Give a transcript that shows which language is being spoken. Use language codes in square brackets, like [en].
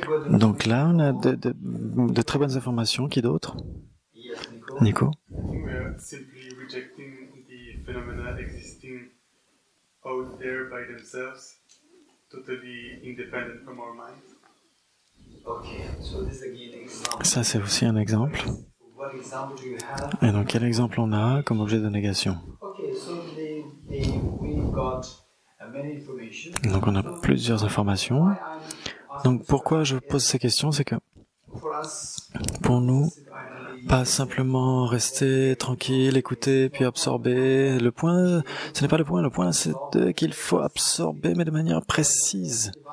[fr] Donc là, on a de très bonnes informations. Qui d'autre? Nico? [en] We are simply rejecting the phenomena existing out there by themselves, totally independent from our mind. Okay, so this is again an example. [fr] Ça, c'est aussi un exemple. [en] What example do you have? [fr] Et donc, quel exemple on a comme objet de négation? [en] Okay, so we got many information. [fr] Donc, on a plusieurs informations. Donc, pourquoi je pose ces questions, c'est que pour nous, pas simplement rester tranquille, écouter, puis absorber. Le point, ce n'est pas le point c'est qu'il faut absorber, mais de manière précise.